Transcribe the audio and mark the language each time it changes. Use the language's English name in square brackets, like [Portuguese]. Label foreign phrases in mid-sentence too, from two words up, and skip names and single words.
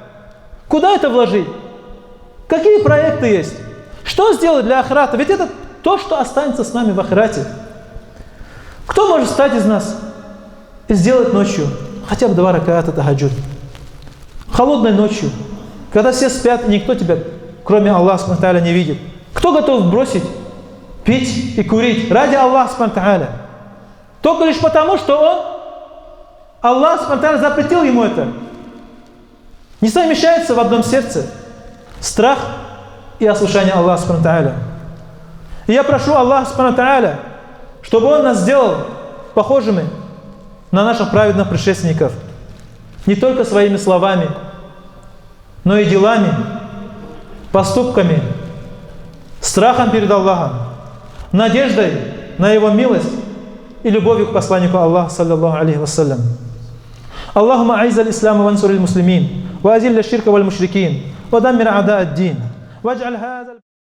[Russian] Куда это вложить? Какие проекты есть? Что сделать для ахирата? Ведь этот то, что останется с нами в ахирате. Кто может встать из нас и сделать ночью хотя бы 2 раката тахаджуд? Холодной ночью, когда все спят и никто тебя, кроме Аллаха [Arabic] سبحانه وتعالى, [Russian] не видит. Кто готов бросить пить и курить ради Аллаха [Arabic] سبحانه وتعالى? [Russian] Только лишь потому, что Аллах [Arabic] سبحانه وتعالى [Russian] запретил ему это. Не совмещается в одном сердце страх и ослушание Аллаха [Arabic] سبحانه وتعالى. [Russian] И я прошу Аллаха [Arabic] سبحانه وتعالى, [Russian] чтобы Он нас сделал похожими на наших праведных предшественников. Не только своими словами, но и делами, поступками, страхом перед Аллахом, надеждой на Его милость и любовью к посланнику Аллаха, [Arabic] صلى الله عليه وسلم. اللهم أعز الإسلام وانصر المسلمين وأذل الشرك والمشركين, ودمر أعداء الدين, واجعل هذا